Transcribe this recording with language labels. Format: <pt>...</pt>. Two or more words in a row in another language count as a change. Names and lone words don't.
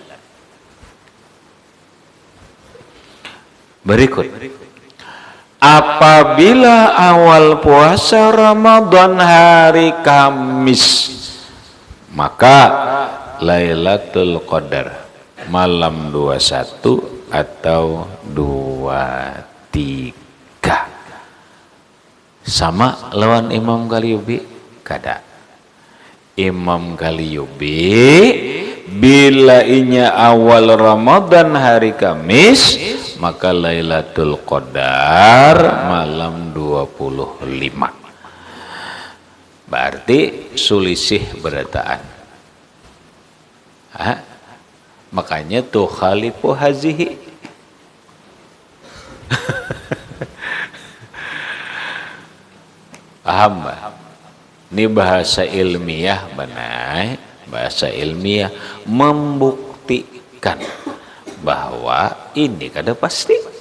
<id>Berikut, apabila awal puasa Ramadan hari Kamis, maka Lailatul Qadar malam 21 atau 23.</id> <bjn>Sama lawan Imam Qalyubi? Kada. Imam Qalyubi bila inya awal Ramadan hari Kamis, maka Lailatul Qadar malam 25. Berarti sulisih berataan. Makanya tuh</bjn> <ar>khalifu hazihi.</ar> <bjn>Paham bah?</bjn> <id>Ini bahasa ilmiah benar.</id> <bjn>Bahasa ilmiah membuktikan bahwa ini kada pasti.</bjn>